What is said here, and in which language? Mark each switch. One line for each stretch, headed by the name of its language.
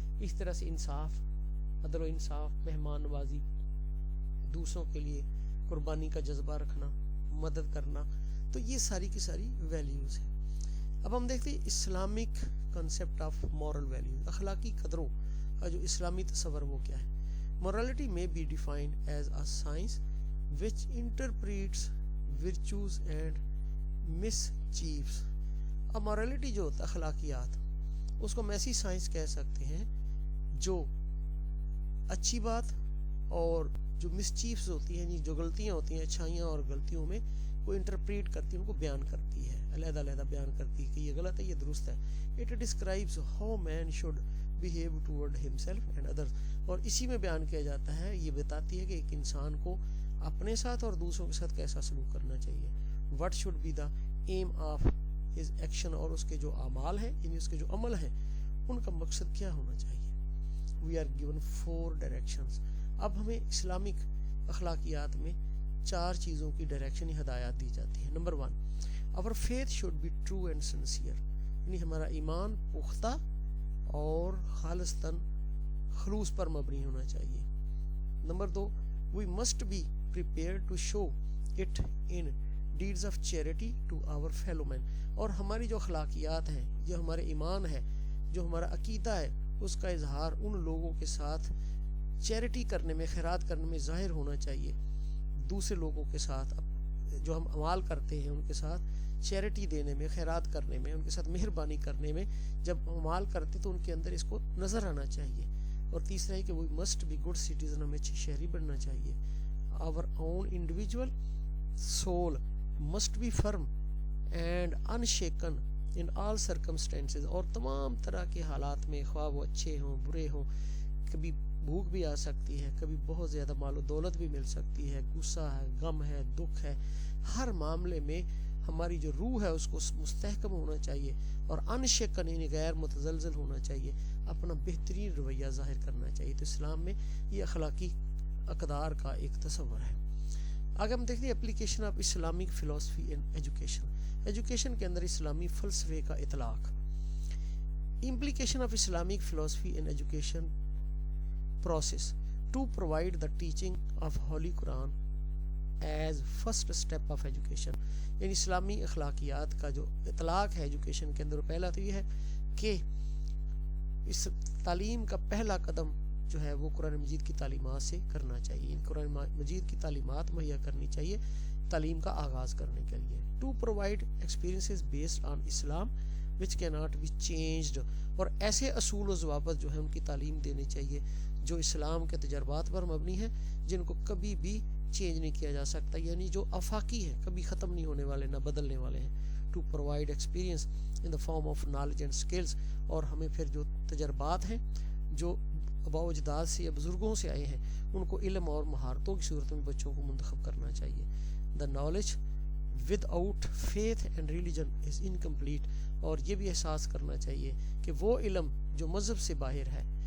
Urdu: اس طرح سے انصاف، عدل و انصاف، مہمان نوازی، دوسروں کے لیے قربانی کا جذبہ رکھنا، مدد کرنا، تو یہ ساری کی ساری ویلیوز ہیں. اب ہم دیکھتے ہیں
English: Islamic concept of moral value,
Urdu: اخلاقی قدروں کا جو اسلامی تصور وہ کیا ہے.
English: morality may be defined as a science which interprets virtues and mischiefs.
Urdu: اب morality جو ہوتا ہے، اخلاقیات، اس کو ہم ایسی سائنس کہہ سکتے ہیں جو اچھی بات اور جو مسچیفز ہوتی ہیں، جو غلطیاں ہوتی ہیں، اچھائیاں اور غلطیوں میں وہ انٹرپریٹ کرتی ہے، ان کو بیان کرتی ہے، علیحدہ علیحدہ بیان کرتی ہے کہ یہ غلط ہے، یہ درست ہے.
English: It describes how man should behave toward himself and others.
Urdu: اور اسی میں بیان کیا جاتا ہے، یہ بتاتی ہے کہ ایک انسان کو اپنے ساتھ اور دوسروں کے ساتھ کیسا سلوک کرنا چاہیے.
English: what should be the aim of his action,
Urdu: اور اس کے جو اعمال ہیں، یعنی اس کے جو عمل ہیں، ان کا مقصد کیا ہونا چاہیے.
English: We are given 4 directions.
Urdu: اب ہمیں اسلامک اخلاقیات میں 4 چیزوں کی ڈائریکشن ہدایات دی جاتی ہیں. Number 1،
English: our faith should be true and sincere.
Urdu: یعنی ہمارا ایمان پختہ اور خالصتاً خلوص پر مبنی ہونا چاہیے. Number 2،
English: we must be prepared to show it in deeds of charity to our fellow men.
Urdu: اور ہماری جو اخلاقیات ہیں، جو ہمارے ایمان ہے، جو ہمارا عقیدہ ہے، اس کا اظہار ان لوگوں کے ساتھ چیریٹی کرنے میں، خیرات کرنے میں ظاہر ہونا چاہیے. دوسرے لوگوں کے ساتھ جو ہم اعمال کرتے ہیں، ان کے ساتھ چیریٹی دینے میں، خیرات کرنے میں، ان کے ساتھ مہربانی کرنے میں جب اعمال کرتے تو ان کے اندر اس کو نظر آنا چاہیے. اور تیسرا ہے کہ
English: we must be good citizen،
Urdu: ہمیں اچھی شہری بننا چاہیے.
English: our own individual soul must be firm and unshaken in all circumstances.
Urdu: اور تمام طرح کے حالات میں، خواہ وہ اچھے ہوں برے ہوں، کبھی بھوک بھی آ سکتی ہے، کبھی بہت زیادہ مال و دولت بھی مل سکتی ہے، غصہ ہے، غم ہے، دکھ ہے، ہر معاملے میں ہماری جو روح ہے اس کو مستحکم ہونا چاہیے اور انشکن یعنی غیر متزلزل ہونا چاہیے، اپنا بہترین رویہ ظاہر کرنا چاہیے. تو اسلام میں یہ اخلاقی اقدار کا ایک تصور ہے. آگے ہم دیکھتے ہیں
English: Application of Islamic فلسفی in education.
Urdu: ایجوکیشن کے اندر اسلامی فلسفے کا اطلاق.
English: Implication of Islamic فلسفی in education process to provide the teaching of Holy Quran as first step of education.
Urdu: یعنی اسلامی اخلاقیات کا جو اطلاق ہے ایجوکیشن کے اندر، پہلا تو یہ ہے کہ اس تعلیم کا پہلا قدم جو ہے وہ قرآن مجید کی تعلیمات سے کرنا چاہیے. قرآن مجید کی تعلیمات مہیا کرنی چاہیے تعلیم کا آغاز کرنے کے لیے.
English: to provide experiences based on Islam which cannot be changed.
Urdu: اور ایسے اصول و ضوابط جو ہے ان کی تعلیم دینی چاہیے جو اسلام کے تجربات پر مبنی ہیں، جن کو کبھی بھی چینج نہیں کیا جا سکتا، یعنی جو آفاقی ہیں، کبھی ختم نہیں ہونے والے، نہ بدلنے والے ہیں.
English: To provide experience in the form of knowledge and skills.
Urdu: اور ہمیں پھر جو تجربات ہیں جو آباء و اجداد سے یا بزرگوں سے آئے ہیں، ان کو علم اور مہارتوں کی صورت میں بچوں کو منتخب کرنا چاہیے.
English: The knowledge without faith and religion is incomplete.
Urdu: اور یہ بھی احساس کرنا چاہیے کہ وہ علم جو مذہب سے باہر ہے،